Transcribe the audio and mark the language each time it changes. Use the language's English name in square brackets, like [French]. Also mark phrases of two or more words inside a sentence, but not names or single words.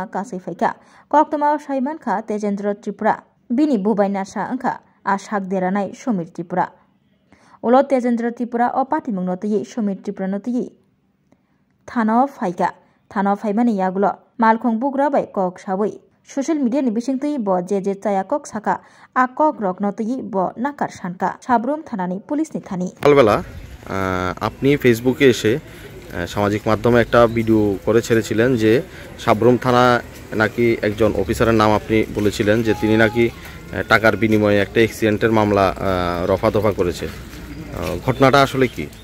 [Kok Borok] kasai faika koktuma saimankha Tejendra Tripura bini bubai narsa angkha a sak deranai Sumit Tripura ulo Tejendra Tripura o party mungno tui Sumit Tripura no tui thana faika thana faimani yagulo malkhung bugra bai kok sawi [English] social media [Kok Borok] ni bisingtui bo je chaya kok saka a kok rok no tui bo nakar sanka sabrum thanani police ni thani [Bangla] সকালবেলা আপনি ফেসবুকে এসে সামাজিক মাধ্যমে একটা ভিডিও করে ছেড়েছিলেন যে সাবরুম থানা নাকি একজন অফিসারের নাম আপনি বলেছিলেন যে তিনি নাকি টাকার বিনিময়ে একটা অ্যাক্সিডেন্টের মামলা রফা দফা করেছে ঘটনাটা আসলে কি